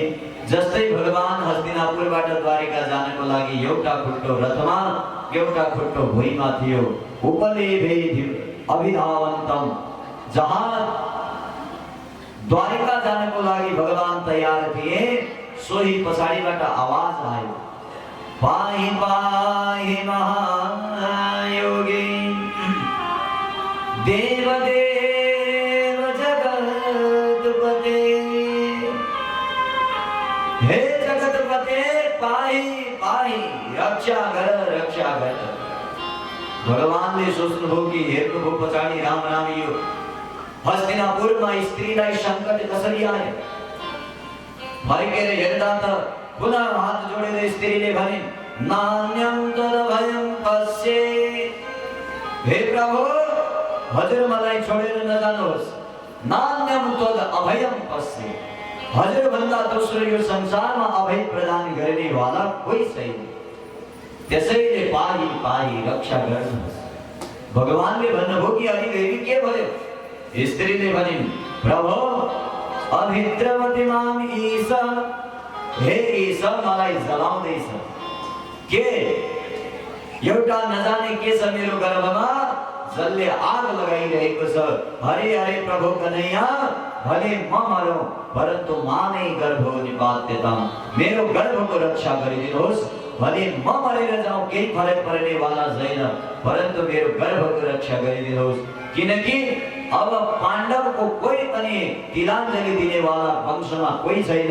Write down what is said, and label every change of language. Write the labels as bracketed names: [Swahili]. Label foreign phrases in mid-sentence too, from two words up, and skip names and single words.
[Nepali] जस्तै भगवान हस्तिनापुरबाट द्वारिका जानको लागि एउटा खुट्टो रथमा एउटा खुट्टो भुइँमा थियो। [Sanskrit] उपलेभे अभिधावन्तम, [Nepali] जहाँ द्वारिका जानको लागि भगवान तयार थिए, सोही पछाडिबाट आवाज आयो, [Sanskrit] पाहि पाहि महायोगी देवदेव जगतपते, हे जगतपते पाहि पाहि, [Nepali] रक्षा गर रक्षा गर। भगवानले सोच्नुभयो कि हेर्नुभयो पछाडि राम राम यो हस्तिनापुरमा स्त्रीलाई संकट कसरी आयो। फर्केर हेर्दा त पुनः हात जोडेर स्त्रीले भने, [Sanskrit] नान्यं तदभयं पश्ये, [Nepali] हे प्रभु हजुर मलाई छोडेर नजानुहोस्। [Sanskrit] नान्यं तद अभयं पश्ये, [Nepali] हजुर भन्दा दोस्रो यो संसारमा अभय प्रदान गर्ने वाला कोही छैन, त्यसैले पाहि पाहि रक्षा गर्नुहोस्। भगवानले भन्नुभयो कि अलि देवी के भयो? स्त्रीले भनिन्, प्रभु [Sanskrit] अभिद्रवति माम ईशा, [Nepali] हे ईशा मलाई जलाउँदैछ। के एउटा नजाने के छ मेरो गर्भमा, जसले आग लगाइरहेको छ। हरे हरे प्रभु कन्हैया, भले म मरौँ परन्तु [Sanskrit] मानै गर्भ निपात्यता, [Nepali] मेरो गर्भको रक्षा गरिदिनुहोस्। भले म मरेर जाऊँ केही फरक पर्ने वाला छैन, परन्तु मेरो गर्भको रक्षा गरिदिनुहोस्। किनकि अब पाण्डवको कोही पनि तिलाञ्जली दिने वाला वंशमा कोही छैन।